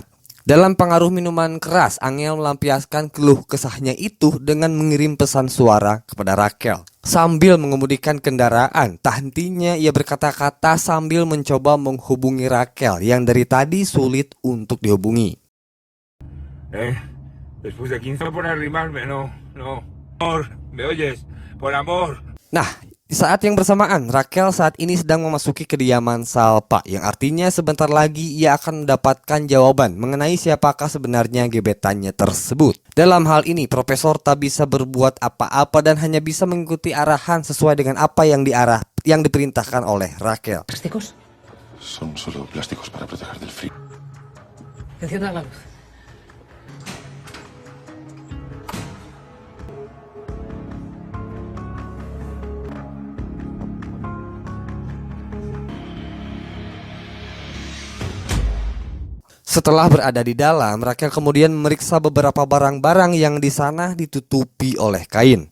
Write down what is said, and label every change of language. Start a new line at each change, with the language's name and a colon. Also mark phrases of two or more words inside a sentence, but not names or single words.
Indonesian: Dalam pengaruh minuman keras, Angel melampiaskan keluh kesahnya itu dengan mengirim pesan suara kepada Rachel. Sambil mengemudikan kendaraan, tak hentinya ia berkata-kata sambil mencoba menghubungi Rachel yang dari tadi sulit untuk dihubungi.
Spanish: Después de 15 por arrimarme, no. Amor, ¿me oyes? Por amor.
Indonesian: Nah, di saat yang bersamaan, Rachel saat ini sedang memasuki kediaman Salpa, yang artinya sebentar lagi ia akan mendapatkan jawaban mengenai siapakah sebenarnya gebetannya tersebut. Dalam hal ini, Profesor tak bisa berbuat apa-apa dan hanya bisa mengikuti arahan sesuai dengan apa yang diperintahkan oleh Rachel.
Spanish: ¿Plásticos? Son solo plásticos para proteger del frío. Encienda la luz.
Indonesian: Setelah berada di dalam, Rachel kemudian memeriksa beberapa barang-barang yang di sana ditutupi oleh kain.